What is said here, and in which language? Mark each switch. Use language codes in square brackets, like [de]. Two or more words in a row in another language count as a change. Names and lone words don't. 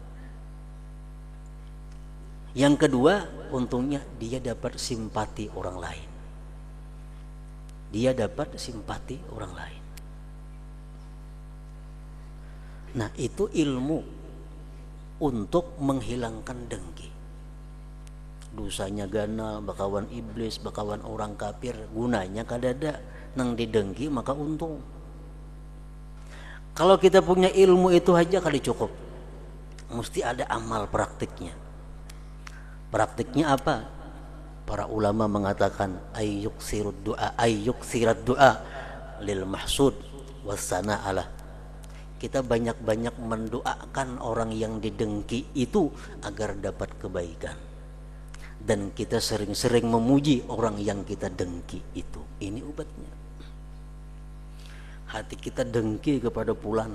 [id] Yang kedua, untungnya dia dapat simpati orang lain. Dia dapat simpati orang lain. Nah, itu ilmu untuk menghilangkan dengki. [bjn] Dosanya ganal, bakawan iblis, bakawan orang kafir, gunanya kadada nang didengki maka untung. [id] Kalau kita punya ilmu itu aja kali cukup. Mesti ada amal praktiknya. Praktiknya apa? Para ulama mengatakan [ar] أن يكثر الدعاء للمحسود والثناء على. [id] Kita banyak-banyak mendoakan orang yang didengki itu agar dapat kebaikan. Dan kita sering-sering memuji orang yang kita dengki itu. Ini obatnya. Hati kita dengki kepada pulan.